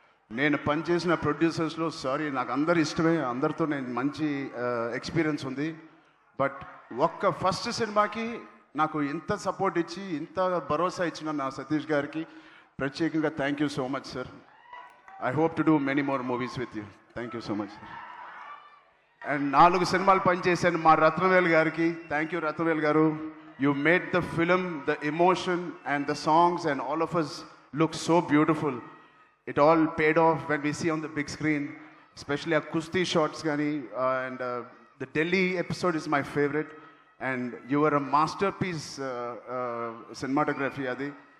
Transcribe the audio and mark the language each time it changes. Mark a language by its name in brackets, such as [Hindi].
[Telugu] నేను పనిచేసిన ప్రొడ్యూసర్స్లో నాకు అందరు ఇష్టమే, అందరితో నేను మంచి ఎక్స్పీరియన్స్ ఉంది. బట్ ఒక్క ఫస్ట్ సినిమాకి నాకు ఇంత సపోర్ట్ ఇచ్చి ఇంత భరోసా ఇచ్చిన నా సతీష్ గారికి ప్రత్యేకంగా thank you so much sir. [English] I hope to do many more movies with you. Thank you so much. [Telugu] And 4 సినిమాలు పనిచేశాను మా రత్నవేల్ గారికి. థ్యాంక్ యూ రత్నవేల్ గారు. [English] You made the film, the emotion and the songs and all of us look so beautiful. it all paid off when we see on the big screen, especially our Kusti shots gani, and the Delhi episode is my favorite, and you were a masterpiece cinematography adi.